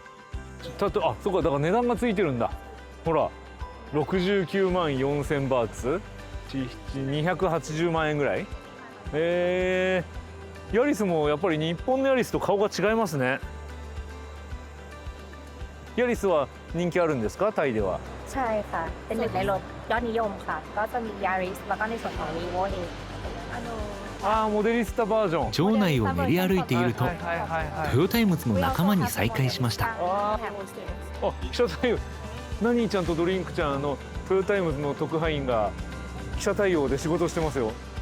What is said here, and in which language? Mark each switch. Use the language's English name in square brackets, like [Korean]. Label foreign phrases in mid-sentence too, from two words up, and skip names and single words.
[Japanese] あ、そうか、だから値段がついてるんだ。ほら69万4000バーツ、280万円ぐらい。ヤリスもやっぱり日本のヤリスと顔が違いますね。ヤリスは人気あるんですか、タイでは。 [Thai] ใช่ค่ะเป็นหนึ่งในรถยอดนิยมค่ะก็จะมี Yaris แล้วก็ในส่วนของ Revo เอง [Japanese] モデリスタバージョン。場内を練り歩いているとトヨタイムズの仲間に再会しました。記者対応、ナニーちゃんとドリンクちゃん、トヨタイムズの特派員が記者対応で仕事してますよ。